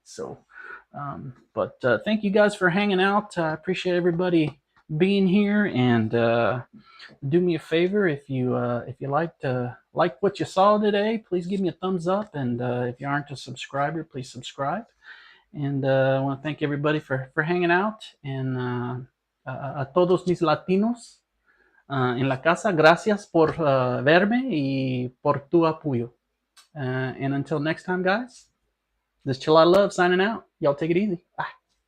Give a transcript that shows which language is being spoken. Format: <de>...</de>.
<en>So, but thank you guys for hanging out. I appreciate everybody being here. And do me a favor, if you like what you saw today, please give me a thumbs up. And if you aren't a subscriber, please subscribe. And I want to thank everybody for hanging out.</en> <es>And a todos mis latinos en la casa, gracias por verme y por tu apoyo.</es> <en>And until next time, guys, this is ChalataLove signing out. Y'all take it easy. Bye.</en>